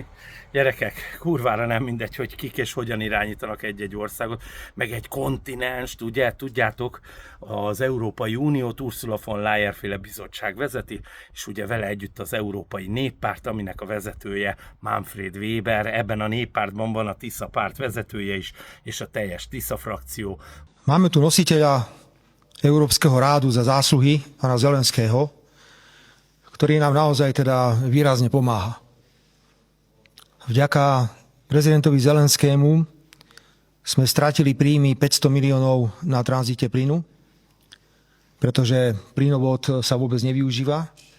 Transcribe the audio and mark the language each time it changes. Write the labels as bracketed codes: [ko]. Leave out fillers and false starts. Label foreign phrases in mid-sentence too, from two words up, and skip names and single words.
[hu] Gyerekek, kurvára nem mindegy, hogy kik és hogyan irányítanak egy-egy országot, meg egy kontinenst, ugye, tudjátok, az Európai Uniót Ursula von Leyen féle bizottság vezeti, és ugye vele együtt az Európai Néppárt, aminek a vezetője Manfred Weber, ebben a néppártban van a Tisza párt vezetője is, és a teljes Tisza frakció. [sk] Máme tu nositeľa Európskeho rádu za zásluhy, pána Zelenského, ktorý nám naozaj teda výrazne pomáha. Vďaka prezidentovi Zelenskému sme stratili príjmy 500 miliónov na tranzite plynu, pretože plynovod sa vôbec nevyužíva.